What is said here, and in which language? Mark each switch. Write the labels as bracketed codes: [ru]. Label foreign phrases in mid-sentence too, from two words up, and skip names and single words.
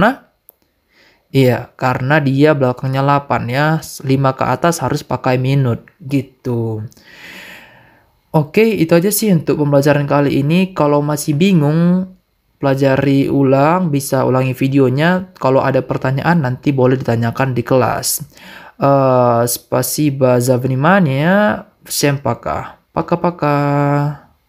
[id] Karena dia belakangnya 8 ya. 5 ke atas harus pakai minut gitu. Oke, itu aja sih untuk pembelajaran kali ini. Kalau masih bingung, pelajari ulang, bisa ulangi videonya. Kalau ada pertanyaan nanti boleh ditanyakan di kelas. [ru] Спасибо за внимание. Всем пока. Пока-пока.